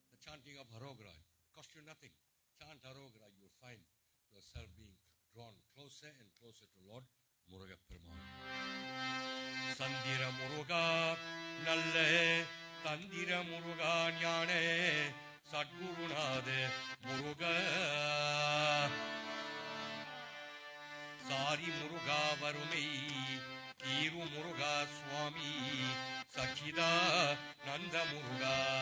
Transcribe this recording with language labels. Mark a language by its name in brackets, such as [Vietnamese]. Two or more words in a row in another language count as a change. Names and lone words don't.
[English] chanting of Harogra. It costs you nothing. Chant Harogra, you will find yourself being drawn closer and closer to Lord Muruga Perumal. Sandira Muruga, Nalle, Tandira Muruga, Nyane, Sadgurunade, Muruga. Sari Muruga Varumei, Kiru Muruga Swami, Sakida Nanda Muruga.